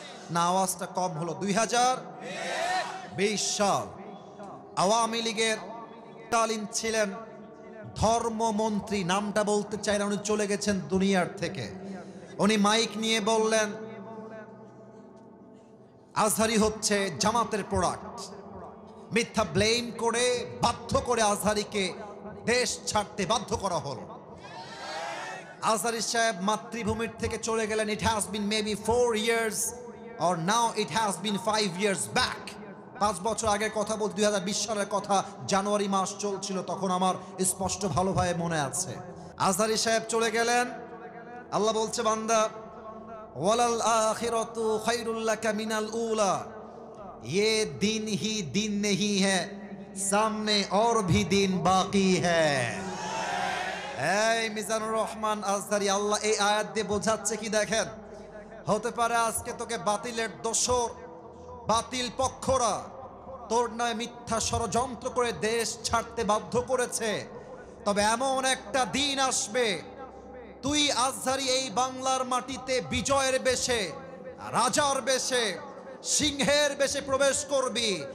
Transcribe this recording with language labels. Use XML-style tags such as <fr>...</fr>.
<bn>না, আওয়াজটা কম হলো। 2020 সাল আওয়ামী লীগের তৎকালীন ছিলেন ধর্মমন্ত্রী, নামটা বলতে চাই না, উনি চলে গেছেন দুনিয়ার থেকে। উনি মাইক নিয়ে বললেন আজহারী হচ্ছে জামাতের প্রোডাক্ট। মিথ্যা ব্লেম করে বাধ্য করে আজহারীকে দেশ ছাড়তে বাধ্য করা হলো। আজহারী সাহেব মাতৃভূমির থেকে চলে গেলেন।</bn> <en>It has been maybe 4 years or now it has been 5 years back।</en> <bn>5 বছর আগের কথা বলতে, 2020 সালের কথা, জানুয়ারি মাস চলছিল তখন, আমার স্পষ্ট ভালোভাবে মনে আছে। আজহারী সাহেব চলে গেলেন। আল্লাহ বলছে বান্দা</bn> <ar>ওয়ালাল আখিরাতু খায়রুল লাকা মিনাল উলা,</ar> <hi>ये दिन ही दिन नहीं है, सामने और भी दिन बाकी है।</hi> <bn>এই মিজানুর রহমান আজহারী, আল্লাহ এই আয়াত দিয়ে বোঝাচ্ছে কি দেখেন, হতে পারে আজকে তোকে বাতিলের দোসর, বাতিল পক্ষরা তোর নয় মিথ্যা ষড়যন্ত্র করে দেশ ছাড়তে বাধ্য করেছে, তবে এমন একটা দিন আসবে তুই আজহারী এই বাংলার মাটিতে বিজয়ের বেশে, রাজার বেশে, সিংহের বেশে প্রবেশ করবি।</bn>